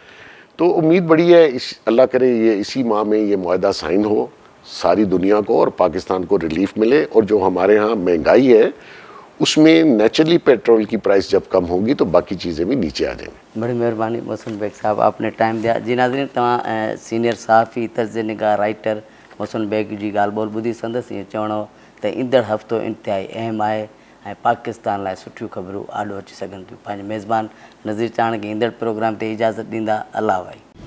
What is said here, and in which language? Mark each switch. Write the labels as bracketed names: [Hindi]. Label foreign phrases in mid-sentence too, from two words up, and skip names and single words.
[Urdu] تو امید بڑی ہے اللہ کرے یہ اسی ماہ میں یہ معاہدہ سائن ہو، ساری دنیا کو اور پاکستان کو ریلیف ملے، اور جو ہمارے ہاں مہنگائی ہے اس میں نیچرلی پیٹرول کی پرائس جب کم ہوگی تو باقی چیزیں بھی نیچے آ جائیں گی۔ بڑی مہربانی محسن بیگ صاحب، آپ نے ٹائم دیا۔ جی ناظرین، تمام سینئر صحافی، طرز نگاہ رائٹر محسن بیگ [Sindhi] جی ॻाल्हि ॿोल ॿुधी संदसि ईअं चवणो त ईंदड़ हफ़्तो इंतिहाई अहम आहे ऐं पाकिस्तान लाइ सुठियूं ख़बरूं आॾो अची सघनि थियूं। पंहिंजे मेज़बान नज़ीर चाण खे ईंदड़ प्रोग्राम ते इजाज़त ॾींदा। अल्लाह भाई।